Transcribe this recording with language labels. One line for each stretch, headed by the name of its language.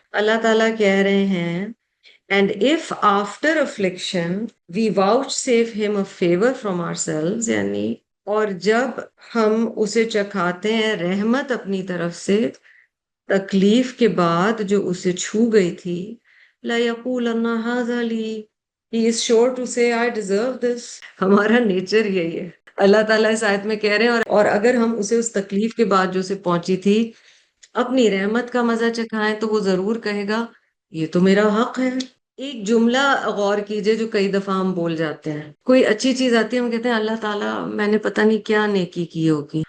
Urdu: اللہ تعالیٰ کہہ رہے ہیں
English: and if after affliction we vouchsafe him a favor from ourselves
Urdu: یعنی اور جب ہم اسے چکھاتے ہیں رحمت اپنی طرف سے تکلیف کے بعد جو اسے چھو گئی تھی
Arabic: لَيَقُولَنَّ هَذَا لِي.
English: He is sure to say I deserve this.
Urdu: ہمارا نیچر یہی ہے. اللہ تعالیٰ اس آیت میں کہہ رہے ہیں اور اگر ہم اسے اس تکلیف کے بعد جو اسے پہنچی تھی اپنی رحمت کا مزہ چکھائیں تو وہ ضرور کہے گا یہ تو میرا حق ہے. ایک جملہ غور کیجئے جو کئی دفعہ ہم بول جاتے ہیں. کوئی اچھی چیز آتی ہے ہم کہتے ہیں اللہ تعالیٰ میں نے پتہ نہیں کیا نیکی کی ہوگی.